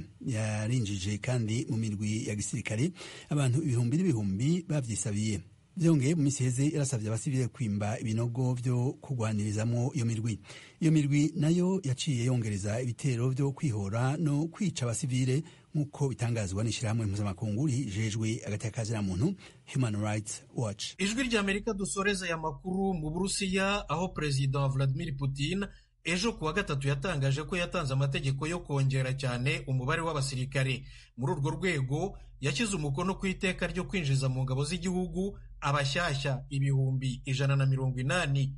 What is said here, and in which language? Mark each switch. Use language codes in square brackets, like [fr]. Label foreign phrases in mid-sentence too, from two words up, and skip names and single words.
[rn] Yarinjije kandi mu mirwi ya gisirikare abantu ibihumbi n'ibihumbi bavyisabiye. Vyongeye mu misi heze yarasavye abasivile kwimba ibinogo vyo kurwanirizamwo iyo mirwi. Iyo mirwi nayo yaciye yongereza ibitero vyo kwihora no kwica abasivile nk'uko bitangazwa n'ishirahamwe mpuzamakungu rijejwe agateka ka muntu Human Rights Watch. Ijwi ry'Amerika dusoreza aya makuru mu Burusiya, aho President Vladimir Putin ejo kuwa gatatu yatangaje ko yatanze amategeko yo kongera cyane umubare w'abasirikare. [rw] Muri urwo rwego yashyize umukono ku iteka ryo kwinjiza mu ngabo z'igihugu abashyashya 180,000.